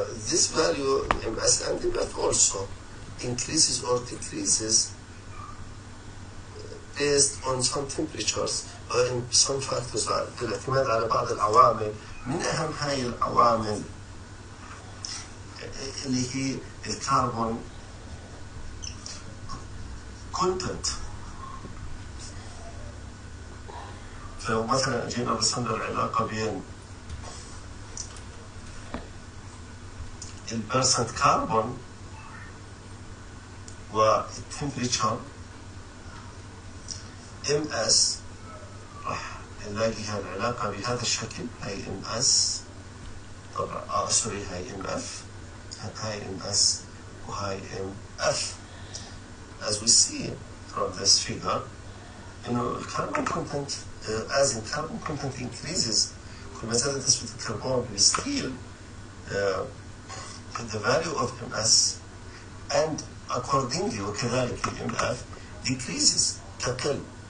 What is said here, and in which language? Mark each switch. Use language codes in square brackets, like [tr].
[en] This value MS and MF also increases or decreases based on some temperatures or in some factors [ar] بالاعتماد على بعض العوامل. من أهم هاي العوامل اللي هي الكربون كونتنت. فلو مثلا جينا رسمنا العلاقة بين البرسنت كربون والتمبريتشر MS راح نلاقي هالعلاقة بهذا الشكل. هاي MS طبعا سوري هاي MF، هاي MS وهاي MF. [en] As we see from this figure, carbon content, as in carbon content increases, [ar] كل ما زادت نسبة الكربون بالستيل [en] the value of MS and accordingly [ar] وكذلك [en] MF decreases [ar] تقل.